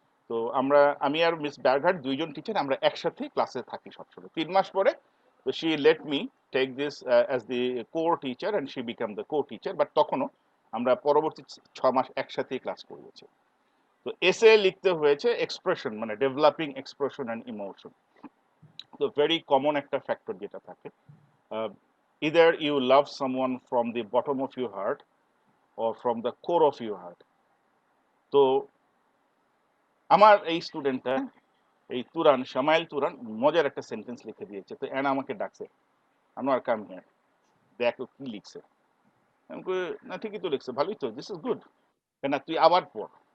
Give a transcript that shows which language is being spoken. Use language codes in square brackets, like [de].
[bn] তো আমি আর মিস ব্যারঘাট দুইজন টিচার, আমরা একসাথে ক্লাসে থাকি সবসময়। 3 মাস পরে তো [en] She let me take this as the core teacher and she become the co teacher. [bn] But তখনও আমরা পরবর্তী 6 মাস একসাথেই ক্লাস করিয়েছি। তো এসে লিখতে হয়েছে এক্সপ্রেশন, মানে ডেভেলপিং এক্সপ্রেশন অ্যান্ড ইমোশন। তো ভেরি কমন একটা ফ্যাক্টর যেটা থাকে, [en] either you love someone from the bottom of your heart or from the core of your heart. [bn] তো আমার এই স্টুডেন্টটা, এই তুরান, শামাইল তুরান, মজার একটা সেন্টেন্স লিখে দিয়েছে। তো এনা আমাকে ডাকছে, আনোয়ার [en] come here, [bn] দেখ ও কি লিখছে। আমি কই, না ঠিকই তো লিখছে, ভালোই তো, [en] This is good. [bn] না তুই আবার পড়।